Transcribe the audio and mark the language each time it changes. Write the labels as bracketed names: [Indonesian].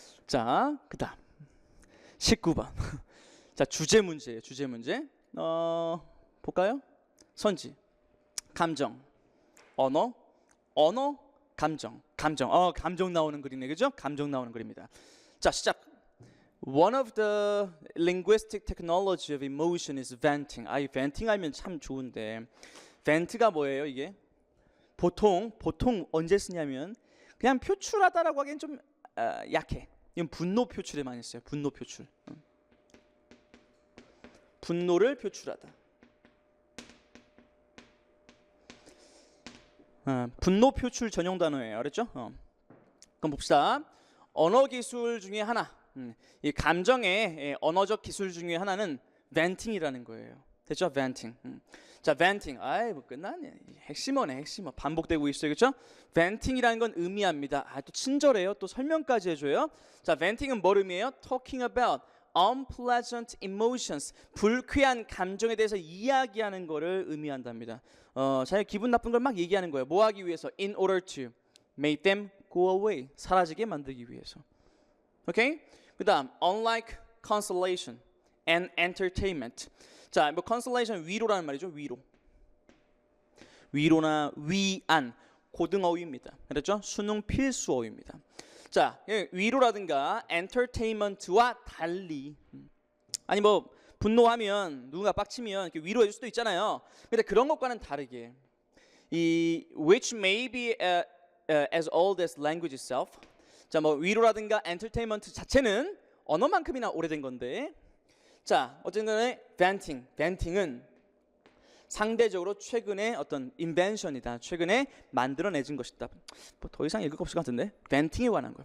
[Korean] 자, 그다음 19번. 자, 주제 문제예요. 주제 문제. 볼까요? 선지, 감정, 언어, 감정. 감정 나오는 그림이네, 그죠? 감정 나오는 그림입니다. 자, 시작. [English] One of the linguistic technology of emotion is venting. [Korean] venting 하면 참 좋은데, vent가 뭐예요, 이게? 보통 언제 쓰냐면 그냥 표출하다라고 하기엔 좀 약해. 이건 분노 표출에 많이 써요. 분노 표출. 분노를 표출하다. 분노 표출 전용 단어예요. 알았죠? 그럼 봅시다. 언어 기술 중에 하나, 이 감정의 언어적 기술 중에 하나는 venting이라는 거예요. 됐죠? venting. 자, venting. 뭐 끝나네. 핵심어네, 핵심어. 반복되고 있어요. 그렇죠? venting이라는 건 의미합니다. 또 친절해요. 또 설명까지 해줘요. 자, venting은 뭘 의미해요? [English] talking about unpleasant emotions. [Korean] 불쾌한 감정에 대해서 이야기하는 거를 의미한답니다. 자기 기분 나쁜 걸 막 얘기하는 거예요. 뭐 하기 위해서? [English] In order to make them go away. [Korean] 사라지게 만들기 위해서. 오케이? 그다음 [English] unlike consolation and entertainment. [Korean] 자, 뭐 consolation 위로라는 말이죠. 위로나 위안 고등어휘입니다. 그렇죠? 수능 필수 어휘입니다. 자, 위로라든가 entertainment와 달리 아니 뭐 분노하면 누군가 빡치면 이렇게 위로해 줄 수도 있잖아요. 근데 그런 것과는 다르게 이 [English] which may be as old as language itself. [Korean] 자, 뭐 위로라든가 entertainment 자체는 언어만큼이나 오래된 건데 자, 어쨌든 간에 venting은 상대적으로 최근에 어떤 인벤션이다. 최근에 만들어내진 것이다. 뭐 더 이상 읽을 거 없을 것 같은데 venting에 관한 거예요.